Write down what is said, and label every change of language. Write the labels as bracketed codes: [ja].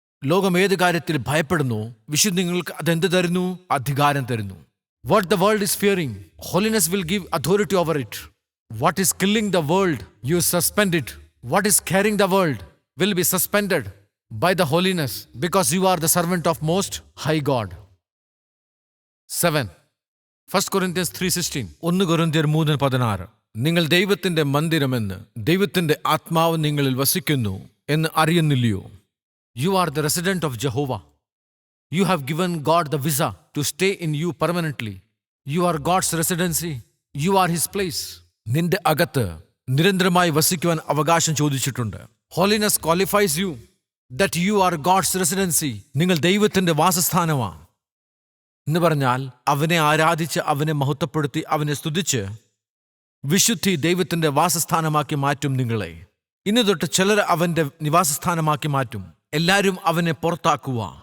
[ml] ലോകം ഏത് കാര്യത്തിൽ ഭയപ്പെടുന്നു, വിശുദ്ധ നിങ്ങൾക്ക് അതെന്ത് തരുന്നു? അധികാരം തരുന്നു. [en] What the world is fearing, holiness will give authority over it. What is killing the world, you suspend it. What is carrying the world will be suspended by the holiness, because you are the servant of most high God. 7 1 Corinthians 3:16. 1 കൊരിന്ത്യർ 3:16. [ml] നിങ്ങൾ ദൈവത്തിൻ്റെ മന്ദിരമെന്ന് ദൈവത്തിൻ്റെ ആത്മാവ് നിങ്ങളിൽ വസിക്കുന്നു എന്ന് അറിയുന്നില്ലയോ? [en] You are the resident of Jehovah. You have given God the visa to stay in you permanently. You are God's residency. You are His place. [ml] നിന്റെ അകത്ത് നിരന്തരമായി വസിക്കുവാൻ അവകാശം ചോദിച്ചിട്ടുണ്ട്. [en] Holiness qualifies you that you are God's residency. [ml] നിങ്ങൾ ദൈവത്തിൻ്റെ വാസസ്ഥാനമാണ് എന്ന് പറഞ്ഞാൽ അവനെ ആരാധിച്ച്, അവനെ മഹത്വപ്പെടുത്തി, അവനെ സ്തുതിച്ച് വിശുദ്ധി ദൈവത്തിൻ്റെ വാസസ്ഥാനമാക്കി മാറ്റും നിങ്ങളെ. ഇന്ന് തൊട്ട് ചിലർ അവൻ്റെ നിവാസസ്ഥാനമാക്കി മാറ്റും. എല്ലാവരും അവനെ പുറത്താക്കുക.